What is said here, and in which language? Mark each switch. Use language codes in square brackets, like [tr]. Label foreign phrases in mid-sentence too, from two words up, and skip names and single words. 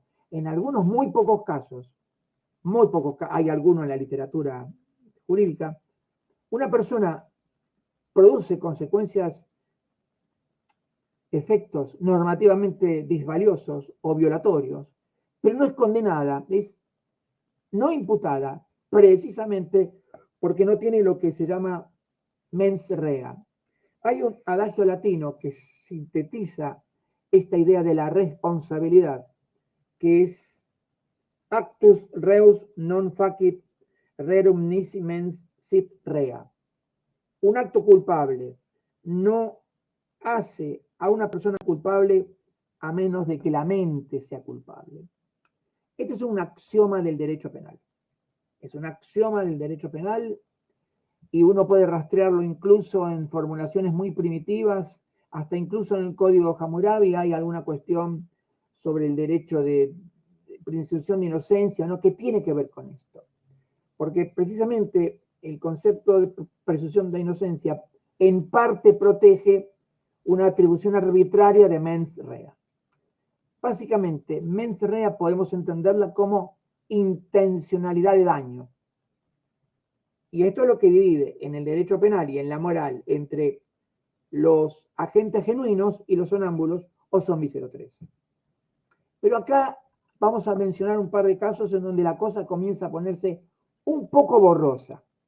[es] En algunos muy pocos casos, hay algunos en la literatura jurídica, una persona produce consecuencias, efectos normativamente disvaliosos o violatorios, pero no es condenada, es no imputada, precisamente porque no tiene lo que se llama [la] mens rea. [es] Hay un adagio latino que sintetiza esta idea de la responsabilidad, que es [la] actus reus non facit rerum nisi mens sit rea. [es] Un acto culpable no hace a una persona culpable a menos de que la mente sea culpable. Este es un axioma del derecho penal. Es un axioma del derecho penal y uno puede rastrearlo incluso en formulaciones muy primitivas, hasta incluso en el Código Hammurabi hay alguna cuestión sobre el derecho de presunción de inocencia, ¿no? Que tiene que ver con esto. Porque precisamente el concepto de presunción de inocencia en parte protege una atribución arbitraria de [la] mens rea. [es] Básicamente, [la] mens rea [es] podemos entenderla como intencionalidad de daño. Y esto es lo que divide en el derecho penal y en la moral entre los agentes genuinos y los sonámbulos o zombies 03. Pero acá vamos a mencionar un par de casos en donde la cosa comienza a ponerse un poco borrosa.